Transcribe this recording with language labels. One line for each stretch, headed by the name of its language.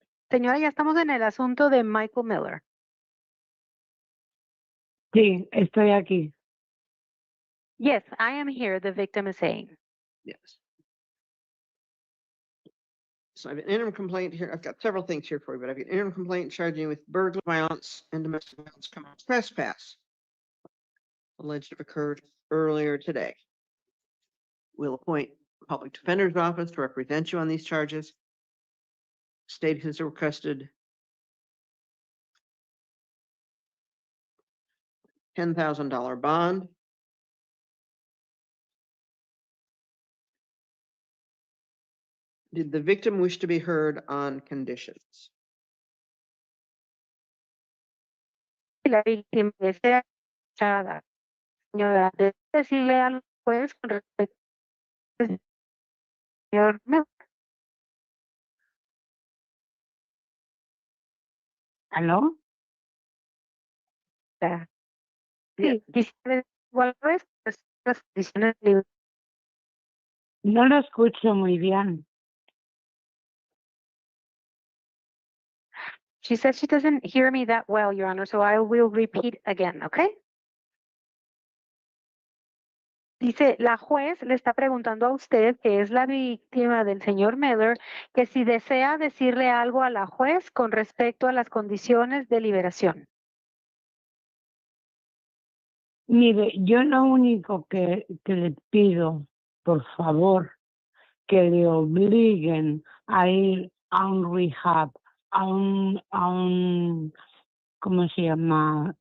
Spanish: Señora, ya estamos en el asunto de Michael Miller. Sí, estoy aquí.
English: Yes, I am here, the victim is saying. yes. So I have an interim complaint here. I've got several things here for you, but I've got an interim complaint charging you with burglary, violence, and domestic violence criminal trespass. Alleged to have occurred earlier today. We'll appoint a public defender's office to represent you on these charges. State has requested $10,000 bond. Did the victim wish to be heard on conditions?
Spanish: La víctima desea escuchada. Señora, ¿debe decirle algo pues con respecto al señor Miller? ¿Aló? Sí, quisiera igual vez pues, las condiciones libres. No lo escucho muy bien.
English: She says she doesn't hear me that well, Your Honor, so I will repeat again, okay?
Spanish: Dice, la juez le está preguntando a usted, que es la víctima del señor Miller, que si desea decirle algo a la juez con respecto a las condiciones de liberación. Mire, yo lo único que le pido, por favor, que le obliguen a ir a un rehab, a un, ¿cómo se llama?